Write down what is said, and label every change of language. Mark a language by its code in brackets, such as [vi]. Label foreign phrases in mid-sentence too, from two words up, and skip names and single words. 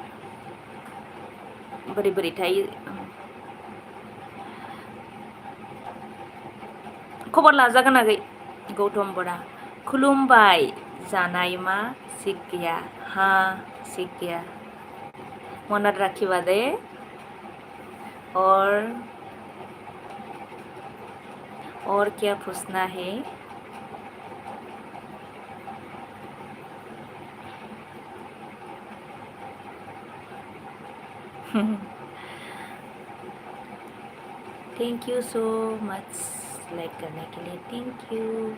[brx] बोरै बोरैथाय खबर लाजागोन आगै गौतम बरा खुलुमबाय जानाय मा सिक गैया हा सिक गैया [as] মনত ৰাখিবা দে [hi] और क्या पूछना है [en] thank you so much [hi] लाइक करने के लिए [en] thank you